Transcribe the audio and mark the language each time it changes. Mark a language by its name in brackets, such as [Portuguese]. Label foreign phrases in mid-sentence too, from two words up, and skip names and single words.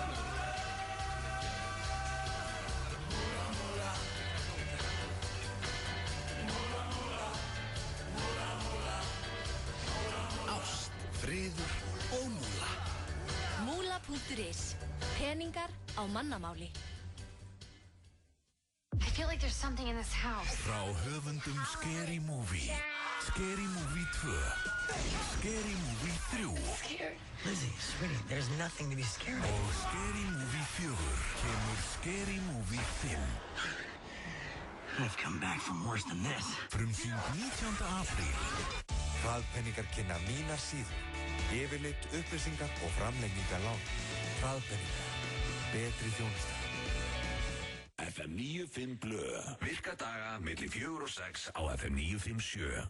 [Icelandic] Ást, friður og múla. Múla.is. Peningar á mannamáli. [English] I feel like there's something in this house. [Icelandic] Frá höfundum Scary Movie, Scary Movie 2, Scary Movie 3 [English] Lizzie, sweetie, there's nothing to be scared of. [Icelandic] og Scary Movie 4 kemur Scary Movie 5. [English] I've come back from worse than this. [Icelandic] Frumsýnd 19. apríl. Hraðpenningar kynna mínar síður. Yfirlit, upplýsingar og framlengingar lán. Hraðpenningar. Betri þjónusta. FM 95 Blö. Virka daga milli 4 og 6 á FM 957.